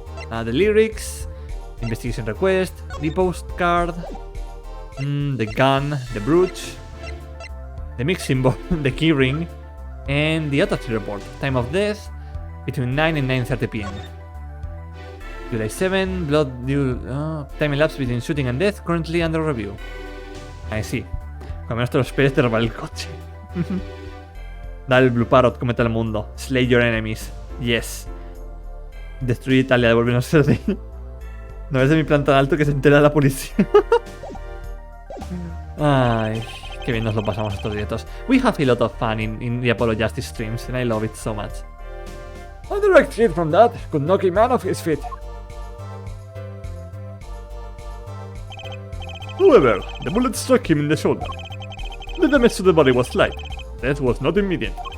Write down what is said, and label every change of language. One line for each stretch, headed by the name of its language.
English: The lyrics, investigation request, the postcard, the gun, the brooch, the mix symbol, the keyring, and the autopsy report. Time of death, between 9 and 9:30 p.m. July 7, blood due... time elapsed between shooting and death, currently under review. I see.
Spanish: Cuando menos te lo esperes te robaré el coche. Dale, Blue Parrot, comete el mundo.
English: Slay your enemies. Yes.
Spanish: Destruir Italia, devolvernos a ser de... No es de mi plan tan alto que se entera la policía. Ay, qué bien nos lo pasamos estos directos.
English: We have a lot of fun in the Apollo Justice streams, and I love it so much. A direct hit from that could knock a man off his feet. However, the bullet struck him in the shoulder. The damage to the body was slight. Death was not immediate.